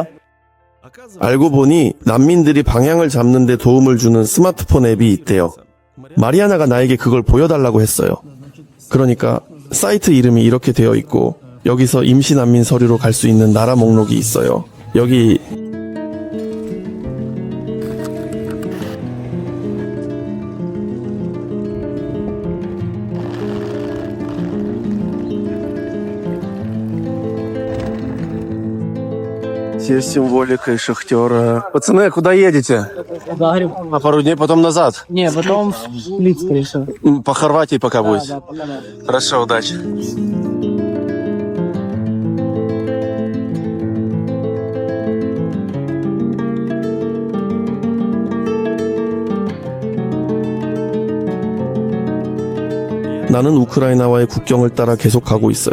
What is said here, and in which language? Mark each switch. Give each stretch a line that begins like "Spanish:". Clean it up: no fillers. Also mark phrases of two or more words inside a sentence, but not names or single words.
Korean: 알고 보니 난민들이 방향을 잡는 데 도움을 주는 스마트폰 앱이 있대요. 마리아나가 나에게 그걸 보여달라고 했어요. 그러니까 사이트 이름이 이렇게 되어 있고 여기서 임시 난민 서류로 갈 수 있는 나라 목록이 있어요. 여기
Russian: Здесь символика и шахтера. Пацаны, куда едете? На пару дней, потом назад. Не, потом в Лид, скорее всего. По Хорватии пока будете. Хорошо, удачи.
Korean: 나는 우크라이나와의 국경을 따라 계속 가고 있어요.